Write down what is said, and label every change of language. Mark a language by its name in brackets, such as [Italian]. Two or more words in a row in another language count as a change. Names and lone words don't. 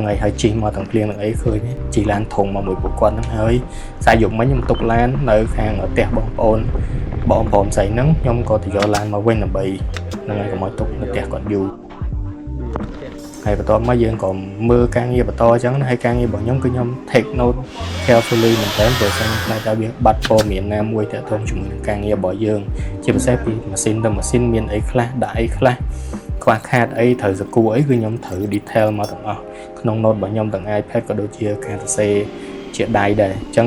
[Khmer] ហើយជិះមកទាំងភ្លៀងនឹងអីឃើញជិះឡានធំមកមួយពួកគាត់ហ្នឹងហើយខ្សែយប់មិញខ្ញុំទុកឡាននៅខាងផ្ទះបងប្អូនស្រីហ្នឹងខ្ញុំក៏ទៅយកឡានមកវិញដើម្បីនឹងហើយកុំឲ្យទុកនៅផ្ទះគាត់យូរហើយបន្ទាប់មកយើងក៏មើលការងារបន្តអញ្ចឹងហើយការងាររបស់ខ្ញុំគឺខ្ញុំ [English] take note carefully [Khmer] មែនតើព្រោះខ្ញុំខ្លាចថាវាបាត់ព័ ត៌មានណាមួយទាក់ទងជាមួយនឹងការងាររបស់យើងជាពិសេសពីម៉ាស៊ីនទៅម៉ាស៊ីនមានអីខ្លះដាក់អីខ្លះខ្វះខាតអីត្រូវសកួរអីគឺខ្ញុំត្រូវ detail មកទាំងអស់ក្នុង note របស់ខ្ញុំទាំង iPad ក៏ដូចជាការសរសេរជាដៃដែរអញ្ចឹង